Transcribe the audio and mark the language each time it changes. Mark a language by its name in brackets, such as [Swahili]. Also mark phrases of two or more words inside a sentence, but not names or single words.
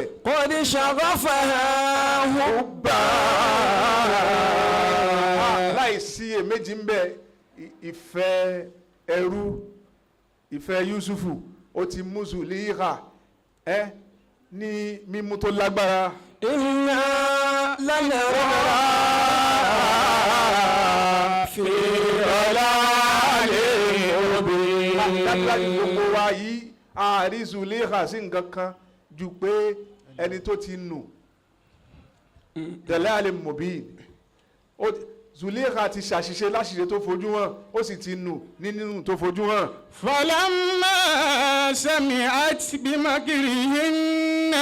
[Arabic] قد شغفها حبا. [Yoruba] láìsí èméjì ń bẹ ìfẹ́ ẹrú ìfẹ́ Yusufu ó ti mú Zuliha ní mímú tó lágbára. [Arabic] إنا لنراها في ضلال مبين. [Yoruba] dájúdájú gbogbo wa yìí àárí Zuliha sí nǹkan kan ju pé ẹni tó ti nù [Arabic] ضلال مبين. [Yoruba] Zuliha ti ṣàṣìṣe láṣìṣe tó fojú hàn ó sì ti nù nínú tó fojú hàn. [Arabic] فلما سمعت بمكرهن.